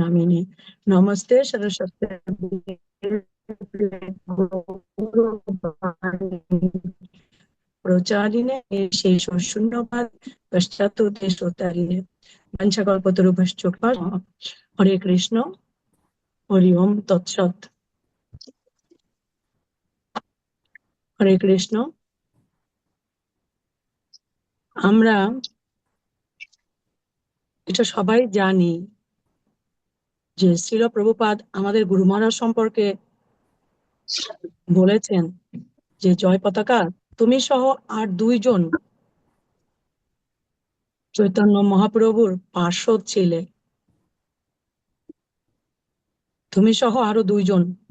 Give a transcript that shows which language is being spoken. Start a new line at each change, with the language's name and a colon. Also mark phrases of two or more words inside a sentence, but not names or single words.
Sanskrit: गौरवाणी नमस्ते सरस्वती प्रचारिणे शेष शून्यवाद पश्चात देशोत्तरिणे वंशकल्पतरुभ्यश्च हरे कृष्ण हरि ओम तत्सत् हरे कृष्ण
Bangla: আমরা এটা সবাই জানি যে শ্রীল প্রভুপাদ আমাদের গুরু মহারাজ সম্পর্কে বলেছেন যে জয় পতাকা তুমি সহ আর দুইজন চৈতন্য মহাপ্রভুর পার্শ্বদ ছিলে, তুমি সহ আরো দুইজন।